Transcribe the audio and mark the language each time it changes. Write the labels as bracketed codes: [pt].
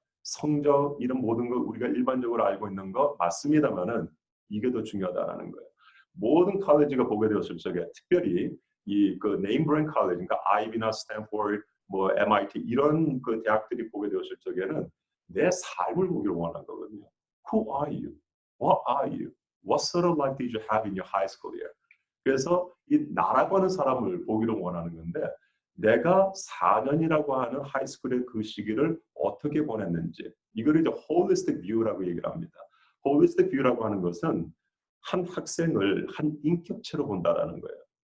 [ko] 성적 이런 모든 거 우리가 일반적으로 알고 있는 거 맞습니다만은 이게 더 중요하다라는 거예요. 모든 칼리지가 보게 되었을 적에 특별히 이 그 네임 브랜드 칼리지, 그러니까 아이비나 스탠포드, 뭐 MIT 이런 그 대학들이 보게 되었을 적에는 내 삶을 보기를 원하는 거거든요. [en] Who are you? What are you? What sort of life did you have in your high school year? [ko] 그래서 이 나라고 하는 사람을 보기를 원하는 건데 내가 4년이라고 하는 하이스쿨의 그 시기를 어떻게 보냈는지 이걸 이제 holistic view라고 얘기를 합니다. holistic view라고 하는 것은 한 학생을 한 인격체로 본다라는 거예요.